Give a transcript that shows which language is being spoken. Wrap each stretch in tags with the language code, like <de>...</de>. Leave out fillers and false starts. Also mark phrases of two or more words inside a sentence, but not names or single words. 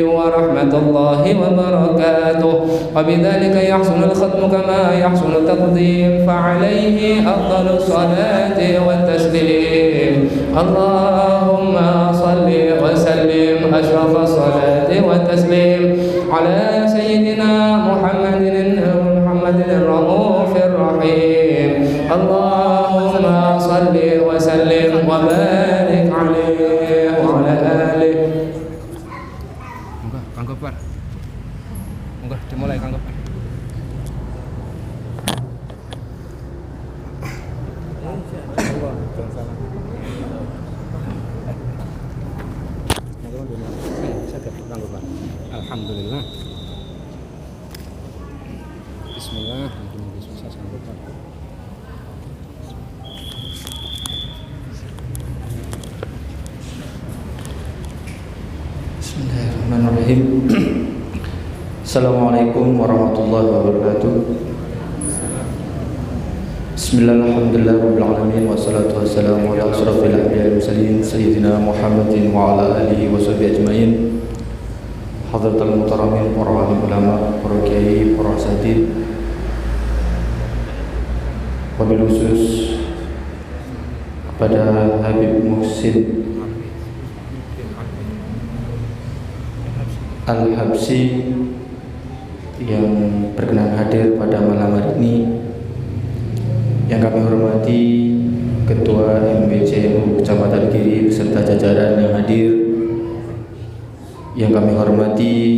<ar>ورحمة الله وبركاته وبذلك يحسن الختم كما يحسن التقديم فعليه أفضل الصلاة والتسليم اللهم صل وسلم أشرف الصلاة والتسليم على سيدنا محمد الرؤوف الرحيم اللهم صل وسلم وبارك عليه وعلى آله.</ar> <id>Enggak, Kang Gopar. Enggak, dimulai Kang Gopar. Alhamdulillah. Bismillah. Mungkin sukses Kang Gopar. Bismillahirrahmanirrahim.</id> <ar>السلام عليكم ورحمة الله وبركاته. Bismillahirrahmanirrahim. والصلاة والسلام على أشرف الأنبياء والمرسلين سيدنا محمد وعلى آله وصحبه أجمعين. حضرات المحترمين</ar> <id>para ulama, para kiai, para asatidz,</id> <ar>وبالخصوص</ar> <id>kepada Habib Muhsin Al-Habsyi yang berkenan hadir pada malam hari ini, yang kami hormati Ketua MWCMU Kecamatan Giri beserta jajaran yang hadir, yang kami hormati</id>